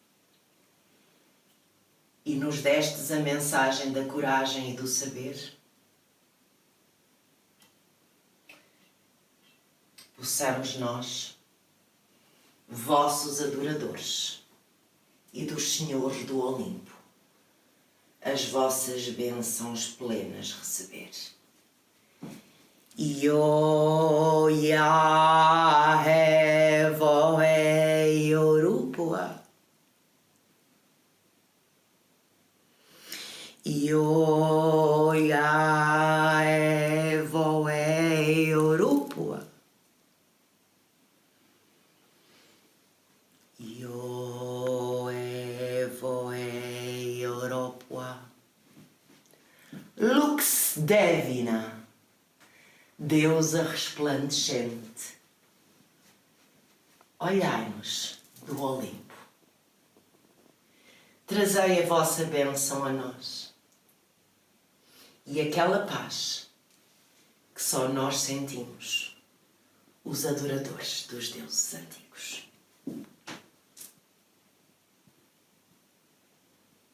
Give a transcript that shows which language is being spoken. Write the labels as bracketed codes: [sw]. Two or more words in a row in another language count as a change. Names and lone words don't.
[pt] E nos destes a mensagem da coragem e do saber, possamos nós, vossos adoradores e dos senhores do Olimpo, as vossas bênçãos plenas receber. Io ya hevo e orupua. Io ya evo e orupua. Io evo e orupua. Lux Divina, deusa resplandecente, olhai-nos do Olimpo. Trazei a vossa bênção a nós e aquela paz que só nós sentimos, os adoradores dos deuses antigos.